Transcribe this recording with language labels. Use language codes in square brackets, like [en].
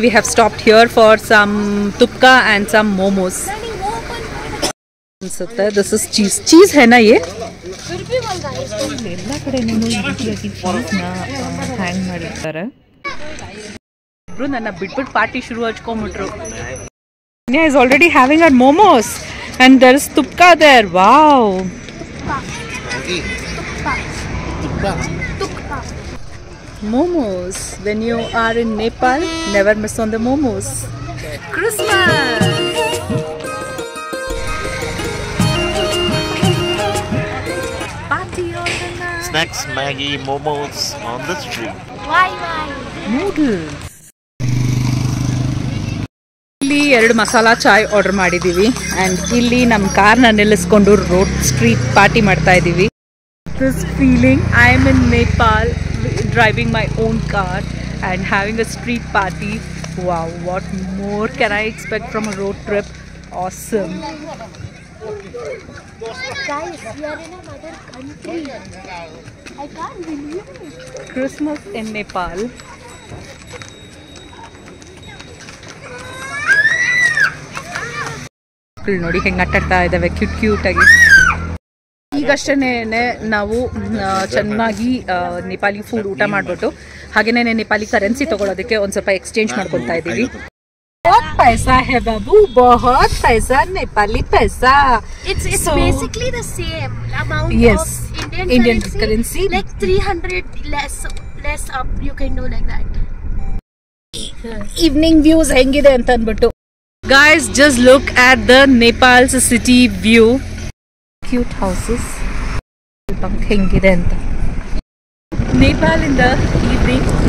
[en] We have stopped here for some ತುಪ್ಕಾ and some momos ಅನ್ಸುತ್ತೆ. This is cheese ಹೆನಾ ಯೇ? [kn] ಎಲ್ಲ ಕಡೆ ನೀವು ಈ ರೀತಿಯಾಗಿ ಚೀಸ್ನ ಹ್ಯಾಂಗ್ ಮಾಡಿರ್ತಾರೆ. ನನ್ನ ಬಿಟ್ಬಿಟ್ಟು ಪಾರ್ಟಿ ಶುರು ಹಚ್ಕೊಂಡ್ಬಿಟ್ರು. [en] Kanya is already having her momos and there is tupka there. Wow. Momos. When you are in Nepal, never miss on the momos. Christmas. Party all the night. Snacks, Maggi, momos on the street. Why? Noodles. [kn] ಇಲ್ಲಿ 2 ಮಸಾಲಾ ಚಾಯ್ order ಮಾಡಿದ್ದೀವಿ and ಇಲ್ಲಿ ನಮ್ಮ ಕಾರ್ನ ನಿಲ್ಲಿಸ್ಕೊಂಡು road street party ಮಾಡ್ತಾ ಇದ್ದೀವಿ. [en] This feeling, I am in Nepal driving my own car and having a street party. Wow, what more can I expect from a road trip? Awesome. Guys, we are in another country. I can't believe it. Christmas in Nepal. [kn] ನೋಡಿ ಹೆಂಗೆ ಆಟಾಡ್ತಾ ಇದ್ದಾವೆ cute ಆಗಿ. ಈಗಷ್ಟೇ ನಾವು ಚೆನ್ನಾಗಿ Nepali food ಊಟ ಮಾಡಿಬಿಟ್ಟು ಹಾಗೇನೇ ನೇಪಾಲಿ ಕರೆನ್ಸಿ ತಗೊಳ್ಳೋದಕ್ಕೆ ಒಂದು ಸ್ವಲ್ಪ ಎಕ್ಸ್ಚೇಂಜ್ ಮಾಡ್ಕೊತಾ ಇದ್ದೀವಿ. [hi] बहुत पैसा है बाबू, बहुत पैसा, नेपाली पैसा. [en] It's so, basically the same amount yes, of Indian currency. Like 300 less up, you can do like that. Evening views [kn] ಹೆಂಗಿದೆ ಅಂತ ಅಂದ್ಬಿಟ್ಟು. [en] Guys, just look at the Nepal's city view. Cute houses. [kn] ಹೆಂಗಿದೆ ಅಂತ. [en] Nepal in the evening.